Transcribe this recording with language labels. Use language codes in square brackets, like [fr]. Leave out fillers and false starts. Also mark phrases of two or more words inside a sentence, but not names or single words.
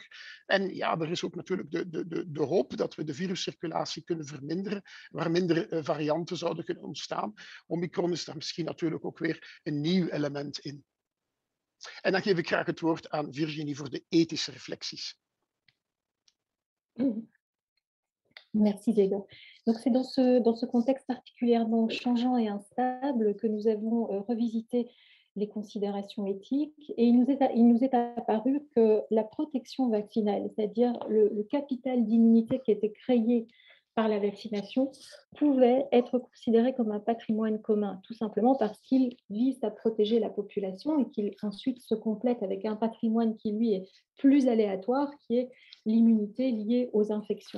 [nl] En ja, er is ook natuurlijk de hoop dat we de viruscirculatie kunnen verminderen, waar minder varianten zouden kunnen ontstaan. Omicron is daar misschien natuurlijk ook weer een nieuw element in. En dan geef ik graag het woord aan Virginie voor de ethische reflexies. [fr] Merci Diego. Donc c'est dans ce contexte particulièrement changeant et instable que nous avons revisité les considérations éthiques et il nous est apparu que la protection vaccinale, c'est-à-dire le capital d'immunité qui était créé par la vaccination, pouvait être considéré comme un patrimoine commun, tout simplement parce qu'il vise à protéger la population et qu'il ensuite se complète avec un patrimoine qui, lui, est plus aléatoire, qui est l'immunité liée aux infections.